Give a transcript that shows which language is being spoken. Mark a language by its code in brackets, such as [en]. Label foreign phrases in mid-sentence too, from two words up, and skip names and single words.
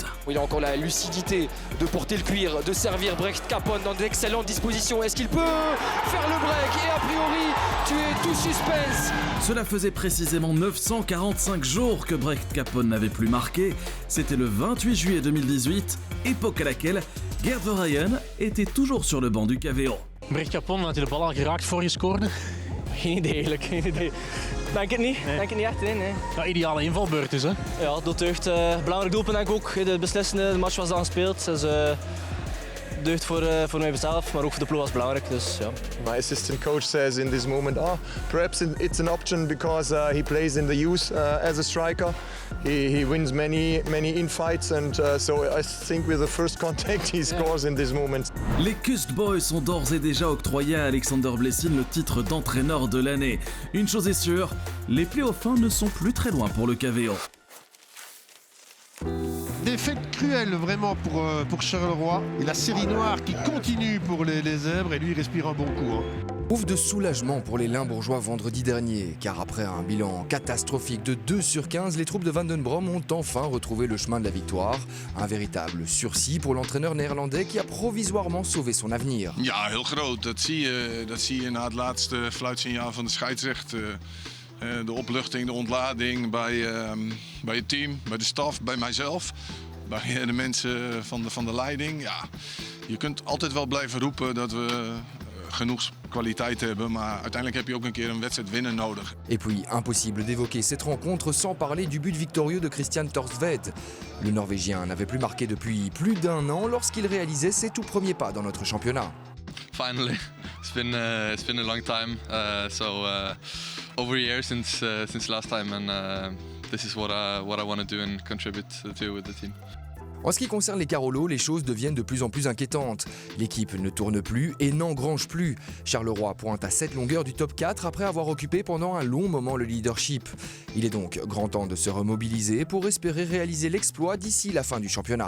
[fr] Il a encore la lucidité de porter le cuir, de servir Brecht Capone dans d'excellentes dispositions. Est-ce qu'il peut faire le break et a priori tuer tout suspense? Cela faisait précisément 945 jours que Brecht Capone n'avait plus marqué. C'était le 28 juillet 2018, époque à laquelle Gerd Verheyen était toujours sur le banc du KVO. [nl] Brecht Capone, had hij de bal al geraakt voor je scoorde? Geen idee eigenlijk, geen idee. Denk het niet, denk het niet echt in. Nee. Ja, ideale invalbeurt dus hè? Ja, doeldeugd. Belangrijk doelpunt denk ik ook. De beslissende match was dan gespeeld. Dus deugd voor mijzelf, maar ook voor de ploeg was belangrijk. Dus, ja. [en] My assistant coach says in this moment, perhaps it's an option because he plays in the youth as a striker. He wins many infights and so I think with the first contact he scores in this moment. [fr] Les Cust Boys ont d'ores et déjà octroyé à Alexander Blessin le titre d'entraîneur de l'année. Une chose est sûre, les playoffs ne sont plus très loin pour le KVO. Défaite cruelle vraiment pour Charleroi et la série noire qui continue pour les Zèbres et lui il respire un bon coup. Ouf de soulagement pour les Limbourgeois vendredi dernier, car après un bilan catastrophique de 2/15, les troupes de Van den Brom ont enfin retrouvé le chemin de la victoire. Un véritable sursis pour l'entraîneur néerlandais qui a provisoirement sauvé son avenir. [nl] Ja, heel groot. Dat zie je na het laatste fluitsignaal van de scheidsrechter. De opluchting, de ontlading bij het team, bij de staf, bij mijzelf, bij de mensen van de leiding. Ja, je kunt altijd wel blijven roepen dat we genoeg kwaliteit hebben, maar uiteindelijk heb je ook een keer een wedstrijd winnen nodig. [fr] Et puis, impossible d'évoquer cette rencontre sans parler du but victorieux de Christian Thorstvedt. Le Norvégien n'avait plus marqué depuis plus d'1 an lorsqu'il réalisait ses tout premiers pas dans notre championnat. [en] Finally, it's been a long time. Over a year since last time, and this is what I want to do and contribute to with the team. [fr] En ce qui concerne les Carolos, les choses deviennent de plus en plus inquiétantes. L'équipe ne tourne plus et n'engrange plus. Charleroi pointe à 7 longueurs du top 4 après avoir occupé pendant un long moment le leadership. Il est donc grand temps de se remobiliser pour espérer réaliser l'exploit d'ici la fin du championnat.